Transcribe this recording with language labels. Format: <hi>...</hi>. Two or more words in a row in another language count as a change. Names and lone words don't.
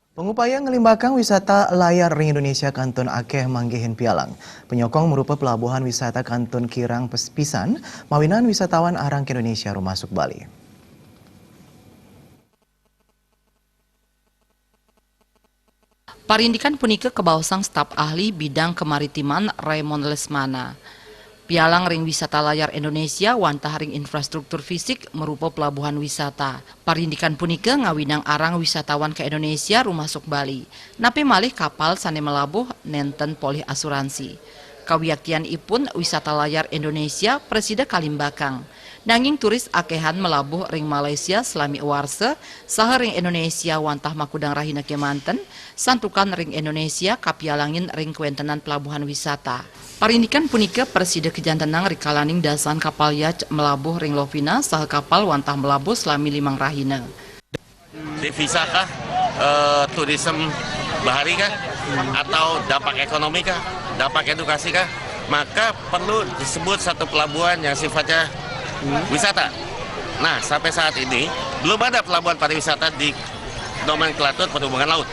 <ban>Ngupaya ngelimbakang wisata layar ring Indonesia Kantun Akeh manggihin pialang. Penyokong merupa pelabuhan wisata Kantun Kirang Pisan, mawinan wisatawan arang ke Indonesia rumasuk Bali. Parindikan punika kebausang</ban> <id>staf ahli bidang kemaritiman</id> <ban>Raymond Lesmana. Pialang ring wisata layar Indonesia wantah ring infrastruktur fisik merupa pelabuhan wisata. Parindikan punika ngawinang arang wisatawan ke Indonesia rumasuk Bali. Napi malih kapal sane melabuh nenten polih asuransi. Kawiaktian ipun wisata layar Indonesia presida kalimbakang. Nanging turis akehan melabuh ring Malaysia selami warse, saha ring Indonesia wantah makudang rahina kemanten, santukan ring Indonesia kapialangin ring kuentenan pelabuhan wisata. Parindikan punika presida kejantenang rikalaning dasan kapal yacht melabuh ring Lovina saha kapal wantah melabuh selami 5 rahina.</ban> <id>Di visa kah, turisme bahari kah, atau dampak ekonomi kah, dampak edukasi kah, maka perlu disebut satu pelabuhan yang sifatnya wisata. Nah, sampai saat ini belum ada pelabuhan pariwisata di nomenklatur perhubungan laut.</id>